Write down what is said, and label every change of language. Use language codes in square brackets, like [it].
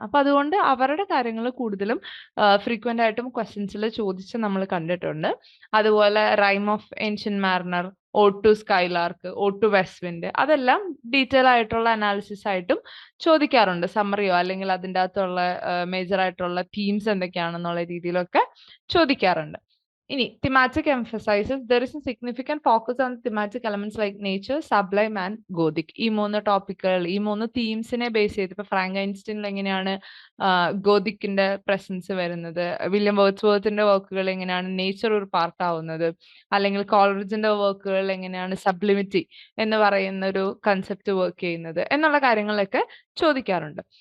[ml] അപ്പൊ അതുകൊണ്ട് അവരുടെ കാര്യങ്ങൾ കൂടുതലും ഫ്രീക്വന്റ് ആയിട്ടും ക്വസ്റ്റ്യൻസിൽ ചോദിച്ച് നമ്മൾ കണ്ടിട്ടുണ്ട്. അതുപോലെ rhyme of ancient Mariner, odd to skylark, odd to west wind, അതെല്ലാം ഡീറ്റെയിൽ ആയിട്ടുള്ള അനാലിസിസ് ആയിട്ടും ചോദിക്കാറുണ്ട്. സമ്മറിയോ അല്ലെങ്കിൽ അതിൻ്റെ അകത്തുള്ള മേജർ ആയിട്ടുള്ള തീംസ് എന്തൊക്കെയാണെന്നുള്ള രീതിയിലൊക്കെ ചോദിക്കാറുണ്ട്. [en] ഇനി thematic emphasizes there is a significant focus on thematic elements like nature, sublime and Gothic. [ml] ഈ 3 ടോപ്പിക്കുകൾ, ഈ 3 തീംസിനെ ബേസ് ചെയ്ത് ഇപ്പൊ ഫ്രാങ്ക് ഐൻസ്റ്റീനിൽ എങ്ങനെയാണ് ഗോതിക്കിന്റെ പ്രസൻസ് വരുന്നത്, വില്യം വേർഡ്സ്വർത്തിന്റെ വർക്കുകൾ എങ്ങനെയാണ് നേച്ചർ ഒരു പാർട്ട് ആവുന്നത്, അല്ലെങ്കിൽ കോൾറിഡ്ജിന്റെ വർക്കുകൾ എങ്ങനെയാണ് സബ്ലിമിറ്റി എന്ന് പറയുന്ന ഒരു കൺസെപ്റ്റ് വർക്ക് ചെയ്യുന്നത് എന്നുള്ള കാര്യങ്ങളൊക്കെ ചോദിക്കാറുണ്ട്.